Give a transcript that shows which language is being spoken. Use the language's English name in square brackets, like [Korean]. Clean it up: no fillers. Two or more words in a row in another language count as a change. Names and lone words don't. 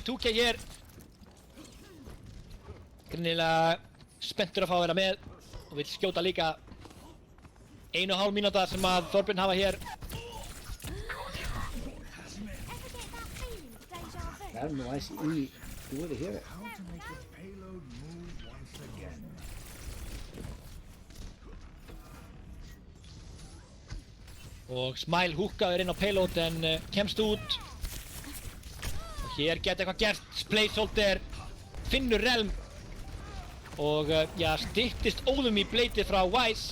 [Icelandic] Eiddi með 2K hér. greinilega spenntur að fá að vera með og vill skjóta líka. 1,5 mínúta sem að Þorbjörn hafa hér. Það er nú aðeins í búið hér. [English] How to make the payload move once again. [Icelandic] Og Smile húkkaður inn á payload en kemst út. Og hér geta eitthvað gert. Placeholder finnur Relm. Og já, styttist óðum í bleitið frá Wise.